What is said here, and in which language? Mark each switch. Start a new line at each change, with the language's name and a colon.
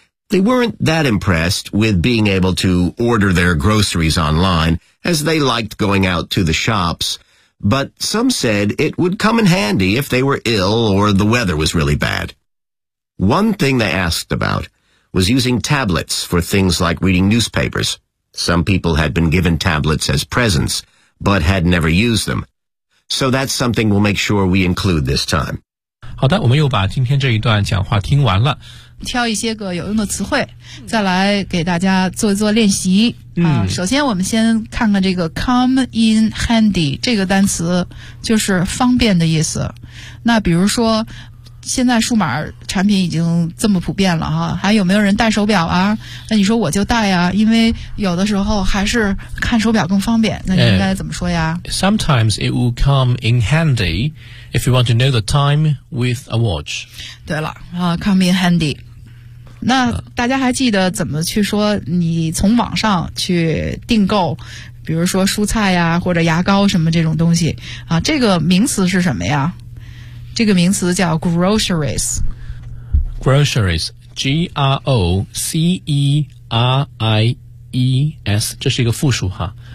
English: They weren't that impressed with being able to order their groceries online, as they liked going out to the shops, but some said it would come in handy if they were ill or the weather was really bad. One thing they asked about,was using tablets for things like reading newspapers. Some people had been given tablets as presents, but had never used them. So that's something we'll make sure we include this time.
Chinese: 好的，我们又把今天这一段讲话听完了。挑一些个有用的词汇再来给大家做一做练习首先我们先看看这个 come in handy 这个单词，就是方便的意思。那比如说现在数码产品已经这么普遍了哈，还有没有人戴手表啊？那你说我就戴啊，因为有的时候还是看手表更方便。那你应该怎么说呀？
English: Sometimes it will come in handy if you want to know the time with a watch.
Chinese: 对了啊， come in handy。那大家还记得怎么去说你从网上去订购，比如说蔬菜呀或者牙膏什么这种东西啊？这个名词是什么呀？这个名词叫 groceries。 groceries, G-R-O-C-E-R-I-E-S, 这是一个复数哈。